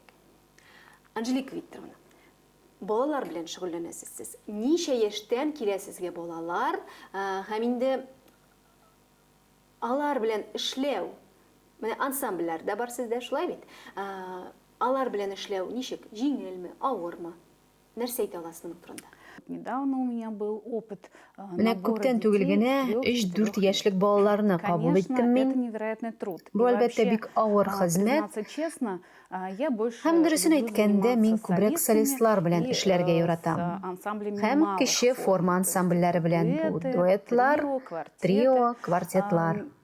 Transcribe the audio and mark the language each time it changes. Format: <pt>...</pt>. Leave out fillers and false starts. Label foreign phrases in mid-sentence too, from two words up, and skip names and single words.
<tt>Анжелика Викторовна, балалар белән шөгыльләнәсез сез. Ничә яшьтән киләсезгә балалар? Һәм инде алар белән эшләү, менә ансамбльләрдә бар сездә шулай бит. Алар белән эшләү ничек? Җиңелме, авырмы? Нәрсә әйтә аласыз моның турында?</tt> <ru>Недавно у меня был опыт</ru> <tt>Менә күптән түгел генә 3-4 яшьлек балаларны кабул иттем мин. Бу әлбәттә бик авыр хезмәт. Һәм дөресен әйткәндә, мин күбрәк солистлар белән эшләргә яратам. Һәм кече форма ансамбльләре белән, бу дуэтлар, трио, квартетлар.</tt>